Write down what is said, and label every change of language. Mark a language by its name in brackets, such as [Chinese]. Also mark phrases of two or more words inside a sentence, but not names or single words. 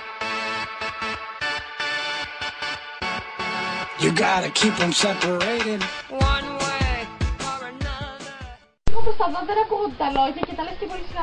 [English] You gotta keep them separated one way or another. [Greek] Όπως τα δω δεν ακούγονται τα λόγια και τα λες και πολύ σιγά.